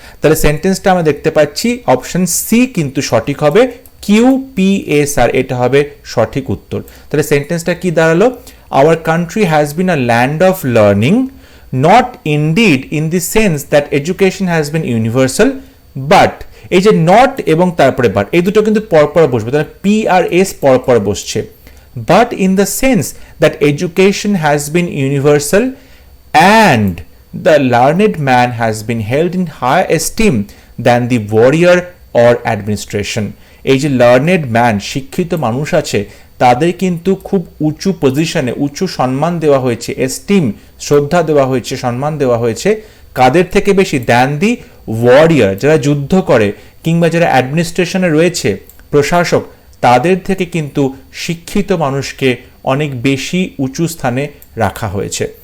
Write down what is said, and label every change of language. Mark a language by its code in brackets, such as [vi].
[bn] তাহলে সেন্টেন্সটা আমরা দেখতে পাচ্ছি অপশন সি কিন্তু সঠিক হবে, কিউ পি এস আর, এটা হবে সঠিক উত্তর। তাহলে সেন্টেন্সটা কি দাঁড়ালো, [en] our country has been a land of learning, not indeed in the sense that education has been universal, but, [bn] এই যে নট এবং তারপরে বাট, এই দুটো কিন্তু পরপর বসবে, তাহলে পি আর এস পরপর বসছে। [en] But in the sense that education has been universal and the learned man has been held in higher esteem than the warrior or administration. [bn] এই যে লার্নেড ম্যান, শিক্ষিত মানুষ আছে, তাদের কিন্তু খুব উঁচু পজিশনে, উঁচু সম্মান দেওয়া হয়েছে, এস্টিম, শ্রদ্ধা দেওয়া হয়েছে, সম্মান দেওয়া হয়েছে, কাদের থেকে বেশি, [en] than the warrior, [bn] যারা যুদ্ধ করে কিংবা যারা অ্যাডমিনিস্ট্রেশনে রয়েছে, প্রশাসক, তাদের থেকে কিন্তু শিক্ষিত মানুষকে অনেক বেশি উঁচু স্থানে রাখা হয়েছে।